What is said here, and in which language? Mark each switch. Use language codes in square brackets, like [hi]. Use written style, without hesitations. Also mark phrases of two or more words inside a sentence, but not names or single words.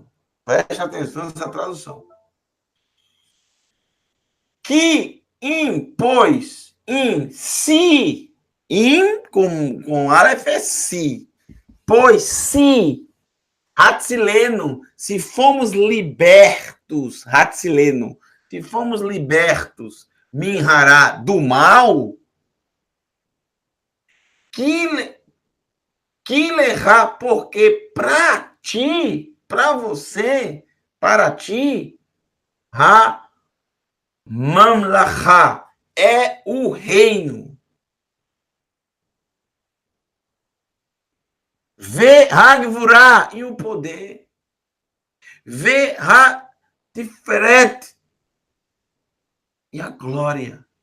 [pt] Preste atenção nessa tradução. Que impôs em si, com aleph é si, pois si, Hatzileno, se fomos libertos, Hatzileno, se fomos libertos, minhará do mal, que lerá, porque para ti, para você, para ti, [he] הַמַּמְלָכָה [pt] é o reino. [he] וְהַגְּבוּרָה [pt] e o poder. [he] וְהַתִּפְאֶרֶת [pt] e a glória.